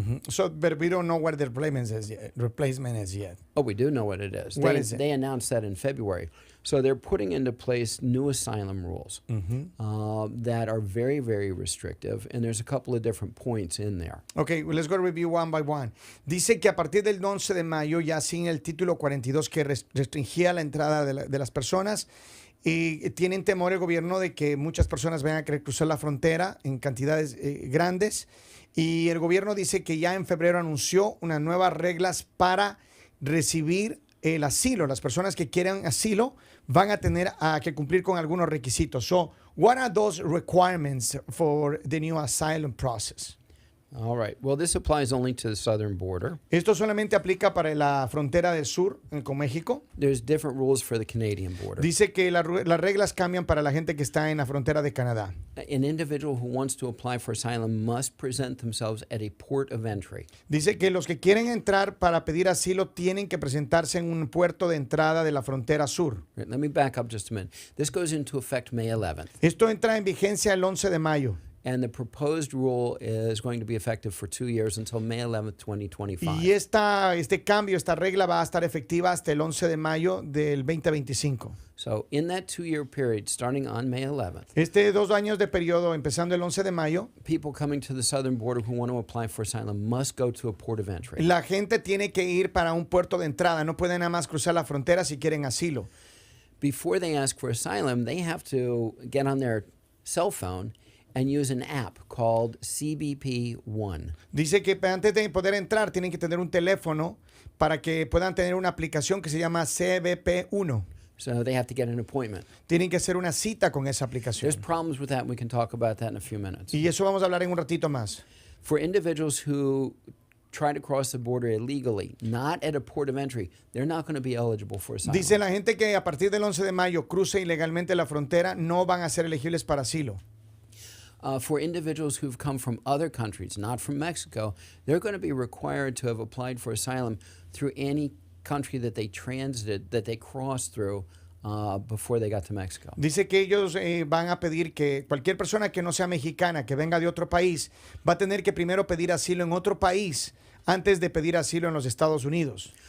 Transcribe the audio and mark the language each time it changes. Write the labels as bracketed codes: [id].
[en] So, but we don't know what the replacement is yet. Oh, we do know what it is. What is it? They announced that in February. So they're putting into place new asylum rules that are very, very restrictive, and there's a couple of different points in there. Okay, well, let's go review one by one. [es] Dice que a partir del 11 de mayo, ya sin el título 42 que restringía la entrada de las personas, y tienen temor el gobierno de que muchas personas vayan a querer cruzar la frontera en cantidades grandes. Y el gobierno dice que ya en febrero anunció unas nuevas reglas para recibir el asilo. Las personas que quieran asilo van a tener que cumplir con algunos requisitos. [en] So, what are those requirements for the new asylum process? All right. Well, this applies only to the southern border. [es] Esto solamente aplica para la frontera del sur con México. [en] There's different rules for the Canadian border. [es] Dice que las reglas cambian para la gente que está en la frontera de Canadá. [en] An individual who wants to apply for asylum must present themselves at a port of entry. [es] Dice que los que quieren entrar para pedir asilo tienen que presentarse en un puerto de entrada de la frontera sur. [en] Right, let me back up just a minute. This goes into effect May 11th. [es] Esto entra en vigencia el 11 de mayo. [en] And the proposed rule is going to be effective for 2 years until May 11th, 2025. [es] Y este cambio, esta regla va a estar efectiva hasta el 11 de mayo del 2025. [en] So in that 2-year period, starting on May 11th, [es] Este 2 años de periodo, empezando el 11 de mayo, [en] people coming to the southern border who want to apply for asylum must go to a port of entry. [es] la gente tiene que ir para un puerto de entrada. No pueden nada más cruzar la frontera si quieren asilo. [en] Before they ask for asylum, they have to get on their cell phone and use an app called CBP-1. [es] Dice que antes de poder entrar tienen que tener un teléfono para que puedan tener una aplicación que se llama CBP-1. [en] So they have to get an appointment. [es] Tienen que hacer una cita con esa aplicación. [en] There's problems with that, and we can talk about that in a few minutes. [es] Y eso vamos a hablar en un ratito más. [en] For individuals who try to cross the border illegally, not at a port of entry, they're not going to be eligible for asylum. [es] Dice la gente que a partir del 11 de mayo cruce ilegalmente la frontera no van a ser elegibles para asilo. [en] For individuals who've come from other countries, not from Mexico, they're going to be required to have applied for asylum through any country that they transited, that they crossed through before they got to Mexico. [es] Dice que ellos van a pedir que cualquier persona que no sea mexicana, que venga de otro país, va a tener que primero pedir asilo en otro país antes de pedir asilo en los Estados Unidos.